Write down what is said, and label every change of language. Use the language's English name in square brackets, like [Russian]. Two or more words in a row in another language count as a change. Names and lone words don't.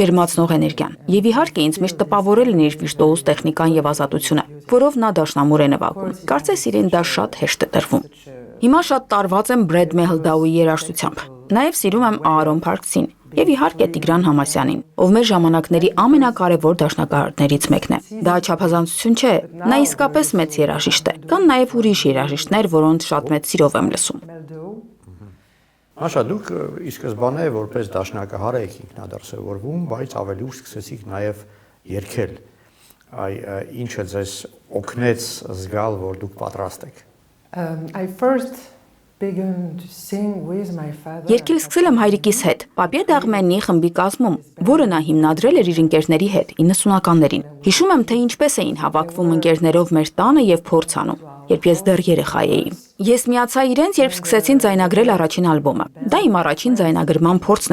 [Armenian] ջերմացնող էներգիան։ Եւ իհարկե ինձ միշտ տպավորել են իր վիրտուոզ տեխնիկան եւ ազատությունը, որով նա դաշնամուր է նվագում։ Կարծես իրեն դա շատ հեշտ է տրվում։ Հիմա շատ տարված եմ Բրեդ Մեհլդաուի երաժշտությամբ։ Նաեւ սիրում եմ Аарոն Փարքսին եւ իհարկե Տիգրան Համասյանին, ով մեր ժամանակների ամենակարևոր դաշնակահարներից մեկն է։ Դա չափազանցություն չէ, նա իսկապես մեծ երաժիշտ է։ Կան նաեւ ուրիշ երաժիշտներ, որոնց շատ մեծ սիրով եմ լսում։ Աշա, դուք ի սկզբանե որպես դաշնակահար եք ինքնադասավորվում, բայց ավելի ուշ սկսեցիք նաեւ երգել։ Ինչը ձեզ օգնեց զգալ, որ դուք պատրաստ եք։ [English] I first began to sing with my father. [Armenian] Երգել սկսել եմ հայրիկիս հետ, Պապիե Դաղմենի խմբի կազմում, որը նա հիմնադրել էր իր ընկերների հետ 90-ականներին։ Հիշում եմ, թե ինչպես էին հավաքվում ընկերներով մեր տանը եւ փորձ անում, երբ ես դեռ երեխա էի։ Ես միացա իրենց, երբ սկսեցին ձայնագրել առաջին ալբոմը։ Դա իմ առաջին ձայնագրման փորձն